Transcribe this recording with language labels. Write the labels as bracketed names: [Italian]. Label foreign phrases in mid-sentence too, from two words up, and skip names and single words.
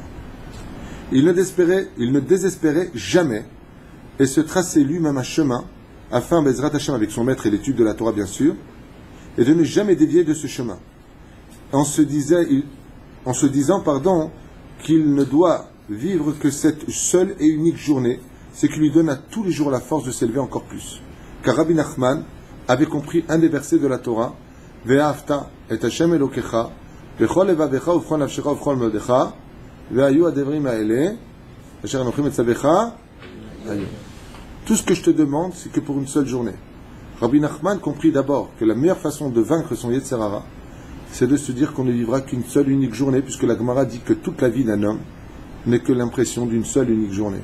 [French] Il ne désespérait jamais et se traçait lui-même un chemin afin, [Hebrew] בעזרת השם, [French] avec son maître et l'étude de la Torah bien sûr, et de ne jamais dévier de ce chemin. En se disant, qu'il ne doit vivre que cette seule et unique journée, ce qui lui donne à tous les jours la force de s'élever encore plus. Car Rabbi Nachman avait compris un des versets de la Torah, [Hebrew] ואהבת את ה' אלקיך בכל לבבך ובכל נפשך ובכל מאדך והיו הדברים האלה אשר אנכי מצוך היום. [French] Tout ce que je te demande, c'est que pour une seule journée. Rabbi Nachman comprit d'abord que la meilleure façon de vaincre son [Hebrew] יצר הרע, [French] c'est de se dire qu'on ne vivra qu'une seule unique journée, puisque la Gemara dit que toute la vie d'un homme n'est que l'impression d'une seule unique journée.